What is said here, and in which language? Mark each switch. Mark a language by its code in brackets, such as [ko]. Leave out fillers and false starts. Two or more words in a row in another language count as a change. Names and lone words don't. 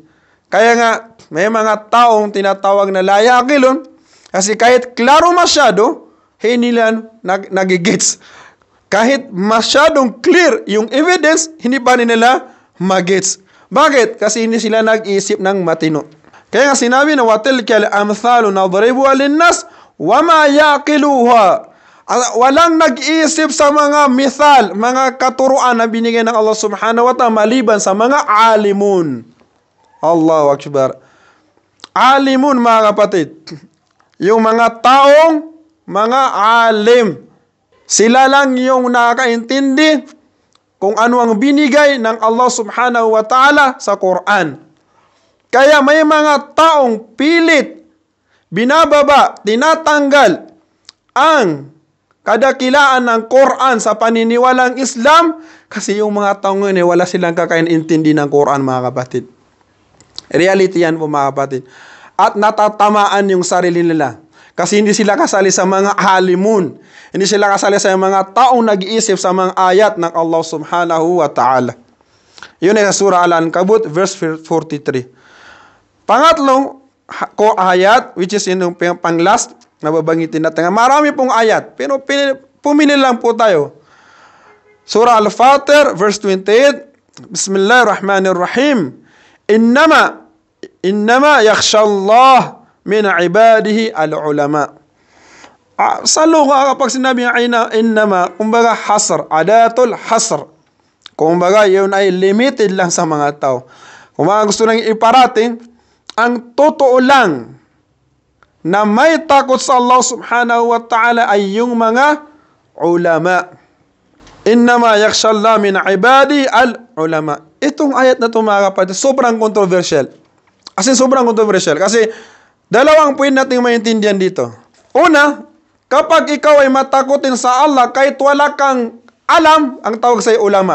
[tl] Kaya nga, may mga taong tinatawag na layakilon. Kasi kahit klaro masyado, hindi nila nagigits. Kahit masyadong clear yung evidence, hindi pa nila magets. Bakit? Kasi hindi sila nag-iisip ng matino. Kaya nga sinabi na, [ar] وَتِلْكَ الْأَمْثَالُ نَضْرِبُهَا لِلنَّاسِ وَمَا يَعْقِلُوهَا. [tl] Walang nag-iisip sa mga mithal, mga katuruan na binigay ng Allah [ar] سبحانه وتعالى [tl] maliban sa mga alimun. [ar] الله أكبر. Alimun, [tl] mga kapatid. Yung mga taong, mga alim. Sila lang yung nakakaintindi kung ano ang binigay ng Allah [ar] سبحانه وتعالى [tl] sa Quran. Kaya may mga taong pilit, binababa, tinatanggal ang kadakilaan ng Quran sa paniniwalang Islam kasi yung mga taong ngayon wala silang kakaintindi ng Quran, mga kapatid. Reality yan po, mga kapatid. At natatamaan yung sarili nila. Kasi hindi sila kasali sa mga halimun. Hindi sila kasali sa mga taong nag-iisip sa mga ayat ng Allah [ar] سبحانه وتعالى. [tl] Yun ay sa surah Al-Ankabut, verse 43. Pangatlong ayat, [en] which is [tl] yung pang-last, nababanggitin natin. Marami pong ayat, pero pumili lang po tayo. Surah Al-Fatir, verse 28. [ar] بسم الله الرحمن الرحيم. إنما يخشى الله من عباده العلماء. [tl] Sa lugha kapag sinabi ng innama, kumbaga hasr, [ar] أداة الحصر. [tl] Kumbaga yun ay limited lang sa mga tao. Kung mga gusto nang iparating, ang totoo lang na may takot sa Allah [ar] سبحانه وتعالى [tl] ay yung mga ulama. [ar] إنما يخشى الله من عباده العلماء. [tl] Itong ayat na ito, mga kapatid, sobrang controversial. [en] As in, [tl] sobrang controversial. Kasi dalawang point natin maintindihan dito. Una, kapag ikaw ay matakotin sa Allah, kahit wala kang alam, ang tawag sa'yo ulama.